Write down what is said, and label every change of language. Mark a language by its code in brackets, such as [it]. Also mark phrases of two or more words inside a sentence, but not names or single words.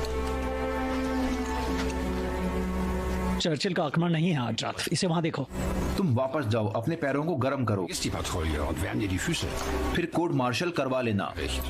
[hi] चर्चिल का आक्रमण नहीं है आज रात, इसे वहां देखो। तुम वापस जाओ, अपने पैरों को गर्म करो, [de] Ist die Patrouille und wärm dir die Füße. [hi] फिर [en] court martial [hi] करवा लेना। [de] Recht.